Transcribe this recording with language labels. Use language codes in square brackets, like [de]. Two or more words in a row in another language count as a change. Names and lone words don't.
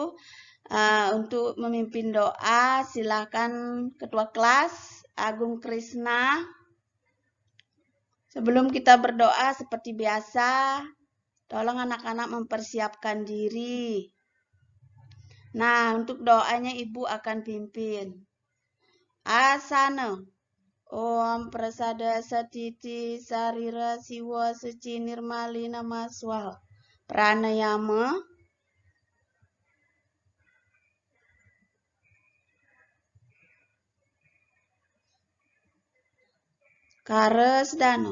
[id] Untuk memimpin doa, silakan Ketua Kelas Agung Krisna. Sebelum kita berdoa seperti biasa, tolong anak-anak mempersiapkan diri. Nah, untuk doanya Ibu akan pimpin. [sa] Asana. Om Prasada Satiti Sarira Siwa Suci Nirmalina Maswaha. Pranayama. Karas Dano.